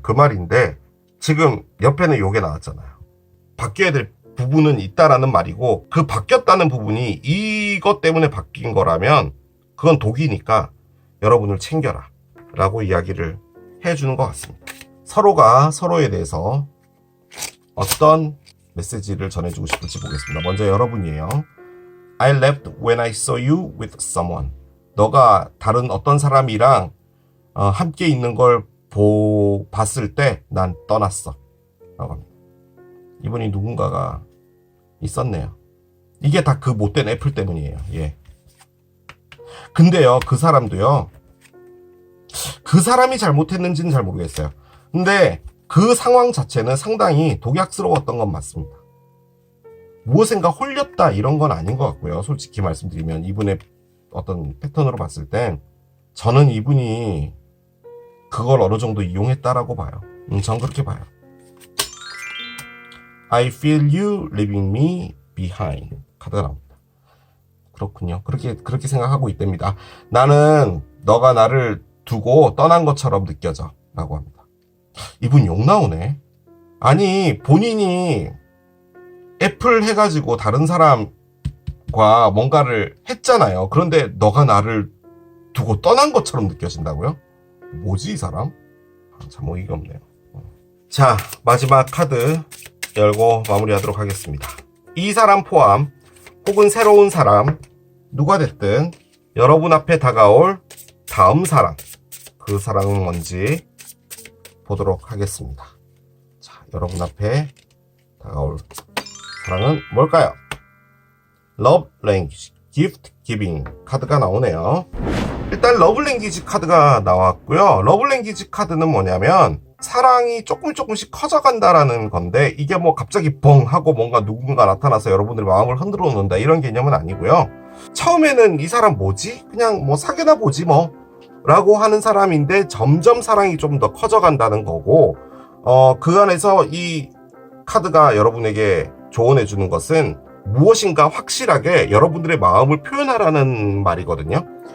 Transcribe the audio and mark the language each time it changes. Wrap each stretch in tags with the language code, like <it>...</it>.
<ko>그 말인데 지금 옆에는 요게 나왔잖아요. 바뀌어야 될 부분은 있다라는 말이고, 그 바뀌었다는 부분이 이것 때문에 바뀐 거라면 그건 독이니까 여러분을 챙겨라 라고 이야기를 해주는 것 같습니다. 서로가 서로에 대해서 어떤 메시지를 전해주고 싶을지 보겠습니다. 먼저 여러분이에요.</ko> <en>I left when I saw you with someone.</en> <ko>너가 다른 어떤 사람이랑 함께 있는 걸 봤을 때 난 떠났어 라고 합니다. 이분이 누군가가 있었네요. 이게 다 그 못된 애플 때문이에요. 예. 근데요, 그 사람도요, 그 사람이 잘못했는지는 잘 모르겠어요. 근데 그 상황 자체는 상당히 독약스러웠던 건 맞습니다. 무엇인가 홀렸다 이런 건 아닌 것 같고요. 솔직히 말씀드리면 이분의 어떤 패턴으로 봤을 땐 저는 이분이 그걸 어느 정도 이용했다라고 봐요. 전 그렇게 봐요.</ko> <en>I feel you leaving me behind.</en> <ko>카드가 나옵니다. 그렇군요. 그렇게 생각하고 있답니다. 나는 너가 나를 두고 떠난 것처럼 느껴져 라고 합니다. 이분 욕 나오네. 아니, 본인이 애플 해가지고 다른 사람과 뭔가를 했잖아요. 그런데 너가 나를 두고 떠난 것처럼 느껴진다고요? 뭐지 이 사람? 참 어이가 없네요. 자, 마지막 카드 열고 마무리하도록 하겠습니다. 이 사람 포함 혹은 새로운 사람 누가 됐든 여러분 앞에 다가올 다음 사람, 그 사람은 뭔지 보도록 하겠습니다. 자, 여러분 앞에 다가올 사랑은 뭘까요? Love Language, Gift Giving 카드가 나오네요. 일단 러브 랭귀지 카드가 나왔고요. 러브 랭귀지 카드는 뭐냐면 사랑이 조금씩 커져간다라는 건데, 이게 뭐 갑자기 뻥 하고 뭔가 누군가 나타나서 여러분들의 마음을 흔들어 놓는다 이런 개념은 아니고요. 처음에는 이 사람 뭐지? 그냥 뭐 사귀나 보지 뭐 라고 하는 사람인데 점점 사랑이 좀 더 커져간다는 거고, 그 안에서 이 카드가 여러분에게 조언해 주는 것은 무엇인가 확실하게 여러분들의 마음을 표현하라는 말이거든요.</ko>